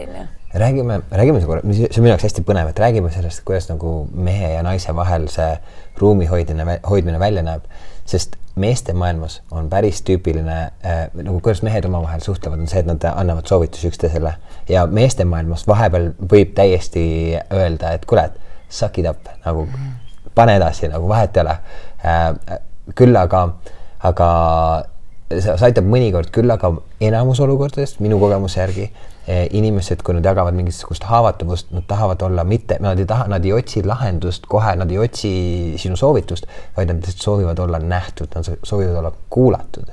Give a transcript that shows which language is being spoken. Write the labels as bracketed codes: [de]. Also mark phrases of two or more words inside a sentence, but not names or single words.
[et] Räägime see on minu jaoks hästi põnev, et räägime sellest, kuidas nagu mehe ja naise vahel see ruumi hoidmine välja näeb, sest meeste maailmas on päris tüüpiline, nagu kuidas mehed omavahel suhtlevad, on see, et nad annavad soovitusi üksteisele ja meeste maailmas vahepeal võib täiesti öelda, et kuule, [en] suck it up, [et] nagu pane edasi, nagu vahet ei ole. Küll aga see aitab mõnikord küll, aga enamus olukordadest minu kogemuse järgi inimesed, kui nad jagavad mingisugust haavatavust, nad tahavad olla mitte, nad ei otsi lahendust kohe, nad ei otsi sinu soovitust, vaid nad soovivad olla nähtud, nad soovivad olla kuulatud.